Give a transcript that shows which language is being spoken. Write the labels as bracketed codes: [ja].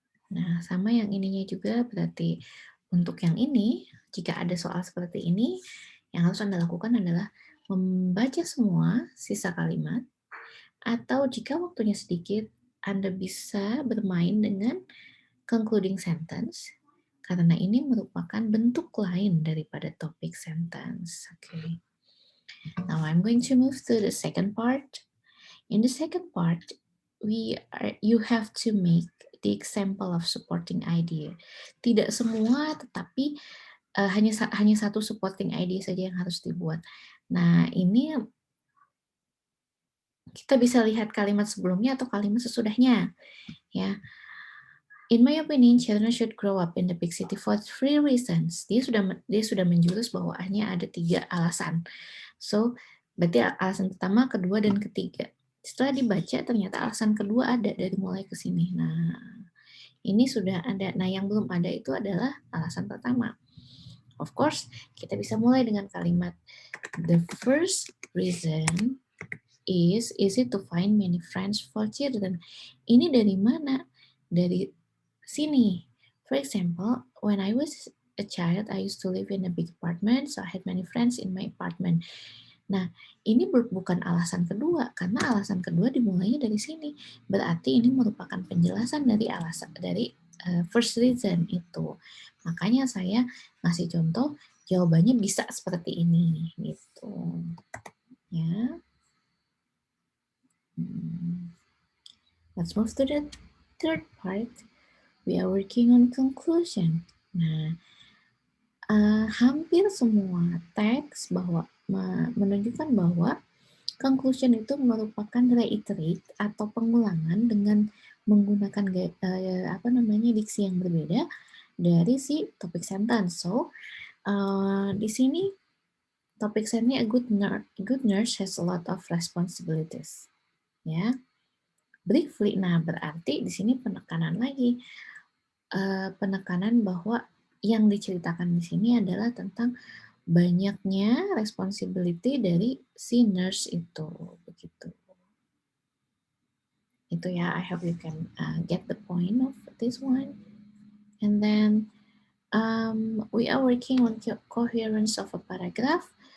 [id] Nah, sama yang ininya juga berarti untuk yang ini, jika ada soal seperti ini, yang harus Anda lakukan adalah membaca semua sisa kalimat, atau jika waktunya sedikit, Anda bisa bermain dengan concluding sentence, karena ini merupakan bentuk lain daripada topik sentence. [en] Okay. Now I'm going to move to the second part. In the second part, you have to make the example of supporting idea. [id] Tidak semua, tetapi hanya satu supporting idea saja yang harus dibuat. Nah, ini kita bisa lihat kalimat sebelumnya atau kalimat sesudahnya, ya. [en] In my opinion, children should grow up in the big city for three reasons. [id] Dia sudah menjurus bahwa hanya ada 3 alasan. So, berarti alasan pertama, kedua, dan ketiga. Setelah dibaca, ternyata alasan kedua ada dari mulai ke sini. Nah, ini sudah ada. Nah, yang belum ada itu adalah alasan pertama. [en] Of course, [id] kita bisa mulai dengan kalimat, [en] the first reason is easy to find many friends for children. [id] Ini dari mana? Dari sini. [en] For example, when I was a child, I used to live in a big apartment, so I had many friends in my apartment. [id] Nah, ini bukan alasan kedua, karena alasan kedua dimulainya dari sini. Berarti ini merupakan penjelasan dari first reason itu. Makanya saya ngasih contoh, jawabannya bisa seperti ini, gitu. Ya. [en] Let's move to the third part. We are working on conclusion. [id] Nah, hampir semua teks menunjukkan bahwa conclusion itu merupakan reiterate atau pengulangan dengan menggunakan diksi yang berbeda dari si topik sentence. [en] So, [id] di sini topik [en] sentence a good nurse has a lot of responsibilities. [id] ya. Briefly, nah berarti di sini penekanan lagi, penekanan bahwa yang diceritakan di sini adalah tentang banyaknya responsibility dari si nurse itu, begitu. Itu ya, [en] I hope you can get the point of this one. And then we are working on coherence of a paragraph.